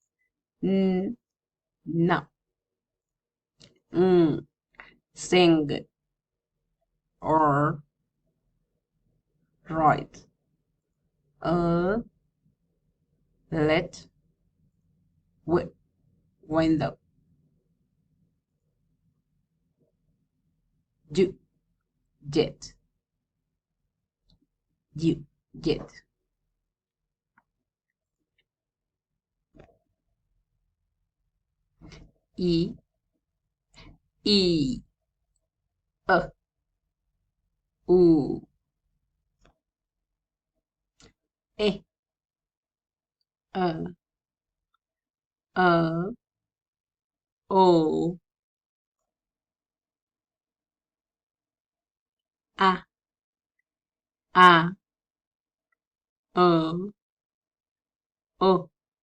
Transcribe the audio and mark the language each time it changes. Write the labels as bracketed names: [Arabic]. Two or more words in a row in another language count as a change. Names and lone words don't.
[English] now, sing, or write, let, window, do, jet, you, jet. E, e, u, e, o, a, o, o.